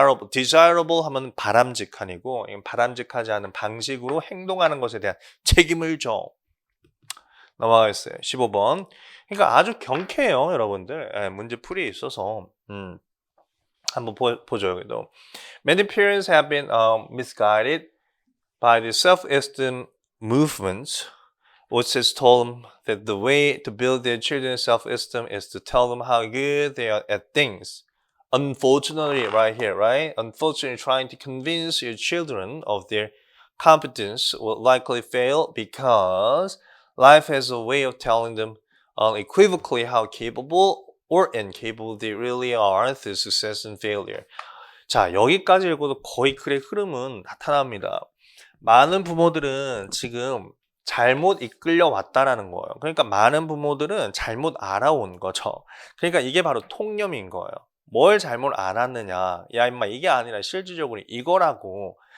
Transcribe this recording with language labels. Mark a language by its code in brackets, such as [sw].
[ko] desirable 하면 바람직한이고 바람직하지 않은 방식으로 행동하는 것에 대한 책임을 져. 넘어가겠어요. 15번. 그러니까 아주 경쾌해요, 여러분들. 예, 문제 풀이에 있어서. 한번 보죠, 여기도. [en] Many parents have been misguided by the self-esteem movements Otis told them that the way to build their children's self-esteem is to tell them how good they are at things. Unfortunately, right here, right? Unfortunately, trying to convince your children of their competence will likely fail because life has a way of telling them unequivocally how capable or incapable they really are through success and failure. [ko] 자, 여기까지 읽어도 거의 글의 흐름은 나타납니다. 많은 부모들은 지금 잘못 이끌려 왔다라는 거예요. 그러니까 많은 부모들은 잘못 알아온 거죠. 그러니까 이게 바로 통념인 거예요. 뭘 잘못 알았느냐. 야, 임마, 이게 아니라 실질적으로 이거라고.